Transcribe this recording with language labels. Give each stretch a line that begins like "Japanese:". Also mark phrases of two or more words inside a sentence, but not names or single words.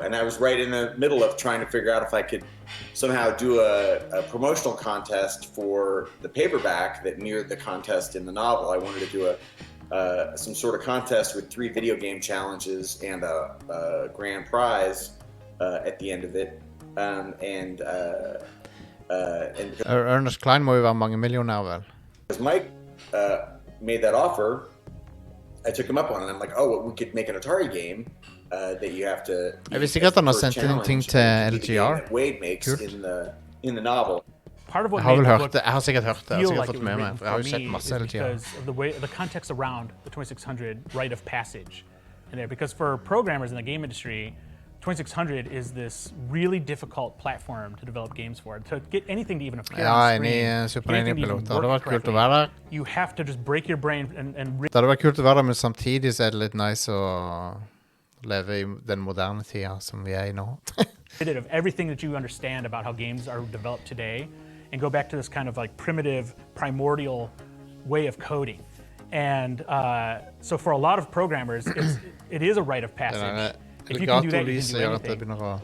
English: And I was right in the middle of trying to figure out if I could somehow do a promotional contest for the paperback that mirrored the contest in the novel. I wanted to do some sort of contest with 3 video game challenges and a grand prize at the end of it. And
Norwegian: Ernest Klein må jo være mange millionær, vel?
English: Because Mike made that offer, I took him up on it. I'm like, oh, well, we could make an Atari game that you have to.
Norwegian: Jeg visste ikke at han har sendt inn ting til LGR.
English: Wade makes in the novel. Part of what
Norwegian: jeg
English: made the book
Norwegian: har sikkert hørt det.
English: feel
Norwegian: Jeg har
English: like
Norwegian: fått
English: it was
Norwegian: med meg,
English: written
Norwegian: for jeg har jo
English: for
Norwegian: sett
English: me
Norwegian: masse
English: is
Norwegian: LGR.
English: because of the context around the 2600 rite of passage in there. Because for programmers in the game industry, 2600 is this really difficult platform to develop games for. To get anything to even appear on screen,
Norwegian: Super
English: get anything to even
Norwegian: Nintendo-pilot. Det hadde
English: work
Norwegian: vært kult å
English: correctly,
Norwegian: være der.
English: you have to just break your brain and
Norwegian: Det hadde vært kult å være der, men samtidig så er det litt nice å leve I den moderne tida som vi I nå.
English: of everything that you understand about how games are developed today and go back to this kind of like primitive, primordial way of coding. And so for a lot of programmers, it is a rite of passage. If you can do that, you can do anything.